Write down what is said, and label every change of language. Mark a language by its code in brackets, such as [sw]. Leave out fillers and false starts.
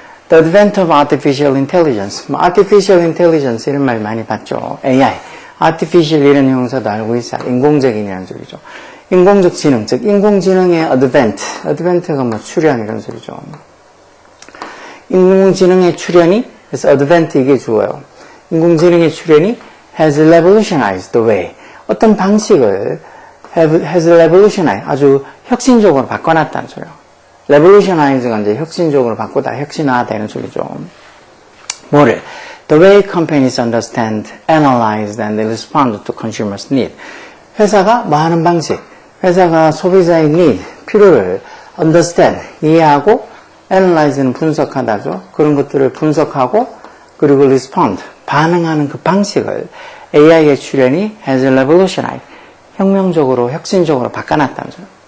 [en] The advent of artificial intelligence. [ko] artificial intelligence 이런 말 많이 봤죠. AI. artificial 이런 형용사도 알고 있어요. 인공적인이라는 소리죠. 인공적 지능, 즉 인공지능의 advent가 출현 이런 소리죠. 인공지능의 출현이, 그래서 advent 이게 주어요. 인공지능의 출현이 [en] has revolutionized the way. [ko] 어떤 방식을 has revolutionized, 아주 혁신적으로 바꿔놨다는 소리예요. revolutionize가 이제 혁신적으로 바꾸다, 혁신화되는 소리죠. 뭐를? [en] The way companies understand, analyze, and respond to consumers' need. [ko] 회사가 하는 방식, 회사가 소비자의 need, 필요를 understand, 이해하고, analyze는 분석하다죠. 그런 것들을 분석하고, 그리고 respond, 반응하는 그 방식을 AI의 출현이 has revolutionized, 혁명적으로, 혁신적으로 바꿔놨다는 거죠.